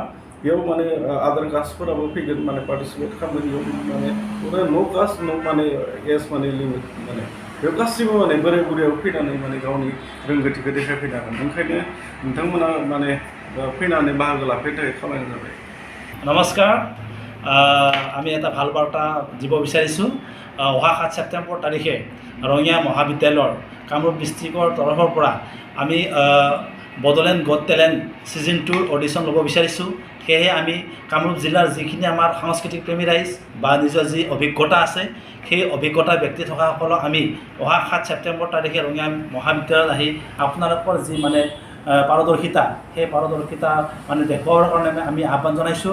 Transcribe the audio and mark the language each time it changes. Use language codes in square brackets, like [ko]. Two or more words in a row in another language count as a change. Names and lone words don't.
[brx] बेयाव माने आदार कास्टफोराबो फैगोन माने पार्टिसिपेट खालामगोन। बेयाव माने नो कास्ट नो माने एज माने लिमिट माने बेयाव गासैबो माने बोराय बुरैयाव फैनानै माने गावनि रोंगौथिखौ देखायफैनो हागोन। ओंखायनो नोंथांमोना माने फैनानै बाहागो लाफैनो थाखाय खावलायनाय जाबाय। [as] নমস্কাৰ, আমি এটা ভাল বাৰ্তা দিব বিচাৰিছোঁ। অহা 7 ছেপ্টেম্বৰ তাৰিখে ৰঙিয়া মহাবিদ্যালয়ৰ কামৰূপ ডিষ্ট্ৰিক্টৰ তৰফৰ পৰা আমি বডোলেণ্ড গট টেলেণ্ট ছিজন 2ৰ অডিশ্যন ল'ব বিচাৰিছোঁ। সেয়েহে আমি কামৰূপ জিলাৰ যিখিনি আমাৰ সাংস্কৃতিক প্ৰেমী ৰাইজ বা নিজৰ যি অভিজ্ঞতা আছে, সেই অভিজ্ঞতা ব্যক্তি থকাসকলক আমি অহা 7 ছেপ্টেম্বৰ তাৰিখে ৰঙিয়া মহাবিদ্যালয়ত আহি আপোনালোকৰ যি মানে পাৰদৰ্শিতা, সেই পাৰদৰ্শিতা মানে দেখুৱাবৰ কাৰণে আমি আহ্বান জনাইছোঁ।